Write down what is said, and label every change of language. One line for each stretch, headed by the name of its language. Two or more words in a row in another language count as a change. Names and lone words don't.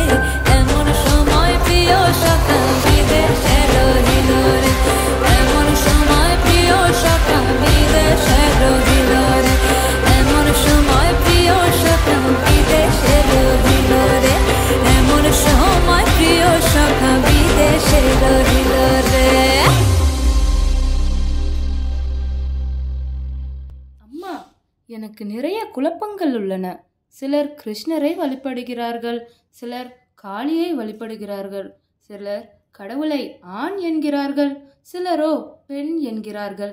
Bangla: এমন সময় প্রিয় সখা বিদেশে রহিল রে, এমন সময় প্রিয় সখা বিদেশে রহিল রে, এমন সময় প্রিয় সখা বিদেশে রহিল রে, এমন সময় প্রিয় সখা বিদেশে রহিল রে।
Tamil: அம்மா, எனக்கு நிறைய குழப்பங்கள் உள்ளன. சிலர் கிருஷ்ணரை வழிபடுகிறார்கள், சிலர் காளியை வழிபடுகிறார்கள், சிலர் கடவுளை ஆண் என்கிறார்கள், சிலரோ பெண் என்கிறார்கள்.